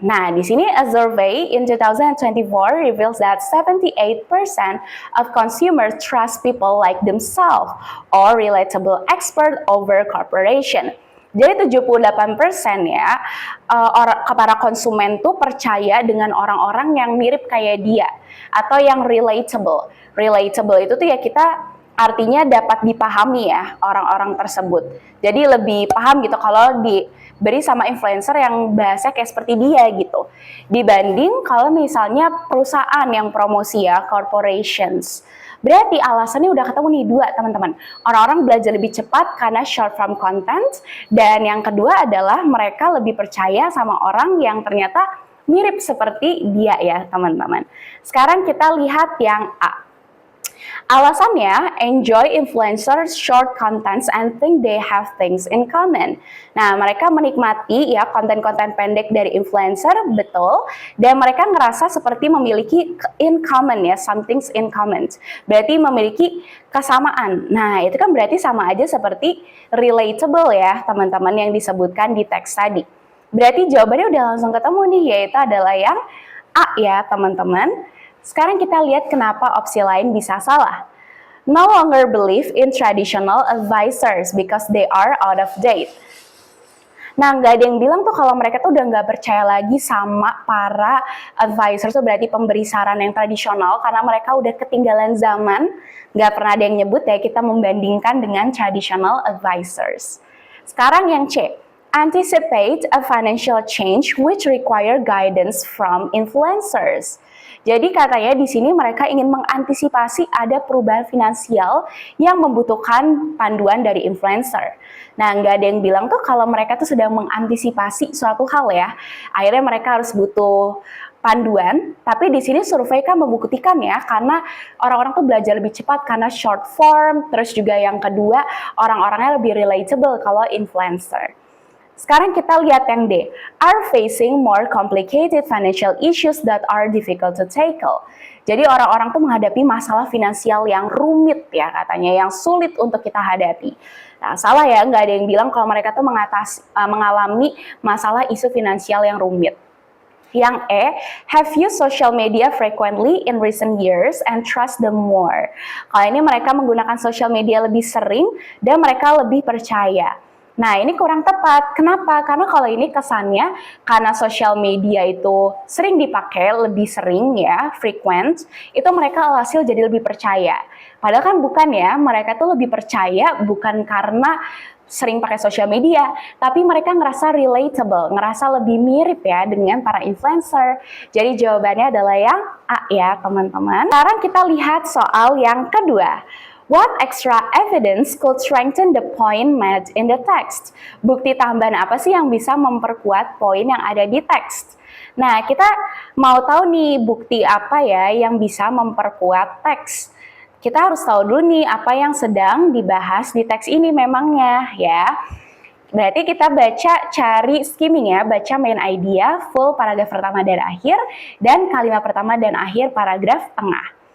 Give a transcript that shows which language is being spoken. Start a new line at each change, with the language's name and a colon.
Indonesian: Nah, di sini
English: a survey in 2024 reveals that 78% of consumers trust people like themselves or relatable expert over corporation.
Indonesian: Jadi 78% ya para konsumen tuh percaya dengan orang-orang yang mirip kayak dia atau yang relatable. Relatable itu tuh ya kita artinya dapat dipahami ya orang-orang tersebut. Jadi lebih paham gitu kalau diberi sama influencer yang bahasa kayak seperti dia gitu. Dibanding kalau misalnya perusahaan yang promosi ya, corporations. Berarti alasannya udah ketemu nih dua teman-teman. Orang-orang belajar lebih cepat karena short form content. Dan yang kedua adalah mereka lebih percaya sama orang yang ternyata mirip seperti dia ya teman-teman. Sekarang kita lihat yang A. Alasannya,
English: enjoy influencers short contents and think they have things in common.
Indonesian: Nah, mereka menikmati ya konten-konten pendek dari influencer, betul. Dan mereka ngerasa seperti memiliki in common ya,
English: something's in common.
Indonesian: Berarti memiliki kesamaan. Nah, itu kan berarti sama aja seperti relatable ya, teman-teman yang disebutkan di teks tadi. Berarti jawabannya udah langsung ketemu nih, yaitu adalah yang A ya, teman-teman. Sekarang kita lihat kenapa opsi lain bisa salah.
English: No longer believe in traditional advisors because they are out of date.
Indonesian: Nah, nggak ada yang bilang tuh kalau mereka tuh udah nggak percaya lagi sama para advisors, tuh berarti pemberi saran yang tradisional, karena mereka udah ketinggalan zaman. Nggak pernah ada yang nyebut ya kita membandingkan dengan traditional advisors. Sekarang yang C.
English: Anticipate a financial change which require guidance from influencers.
Indonesian: Jadi katanya di sini mereka ingin mengantisipasi ada perubahan finansial yang membutuhkan panduan dari influencer. Nah, nggak ada yang bilang tuh kalau mereka tuh sedang mengantisipasi suatu hal ya. Akhirnya mereka harus butuh panduan, tapi di sini survei kan membuktikan ya, karena orang-orang tuh belajar lebih cepat karena short form, terus juga yang kedua orang-orangnya lebih relatable kalau influencer. Sekarang kita lihat yang D,
English: are facing more complicated financial issues that are difficult to tackle.
Indonesian: Jadi orang-orang tuh menghadapi masalah finansial yang rumit ya katanya, yang sulit untuk kita hadapi. Nah, salah ya, nggak ada yang bilang kalau mereka tuh mengalami masalah isu finansial yang rumit. Yang E,
English: have used social media frequently in recent years and trust them more.
Indonesian: Kalau ini mereka menggunakan social media lebih sering dan mereka lebih percaya. Nah, ini kurang tepat. Kenapa? Karena kalau ini kesannya karena sosial media itu sering dipakai, lebih sering ya, frequent, itu mereka alhasil jadi lebih percaya. Padahal kan bukan ya, mereka tuh lebih percaya bukan karena sering pakai sosial media, tapi mereka ngerasa relatable, ngerasa lebih mirip ya dengan para influencer. Jadi jawabannya adalah yang A ya, teman-teman. Sekarang kita lihat soal yang kedua.
English: What extra evidence could strengthen the point made in the text?
Indonesian: Bukti tambahan apa sih yang bisa memperkuat poin yang ada di teks? Nah, kita mau tahu nih bukti apa ya yang bisa memperkuat teks. Kita harus tahu dulu nih apa yang sedang dibahas di teks ini memangnya ya. Berarti kita cari skimming ya, baca main idea, full paragraf pertama dan akhir, dan kalimat pertama dan akhir paragraf tengah.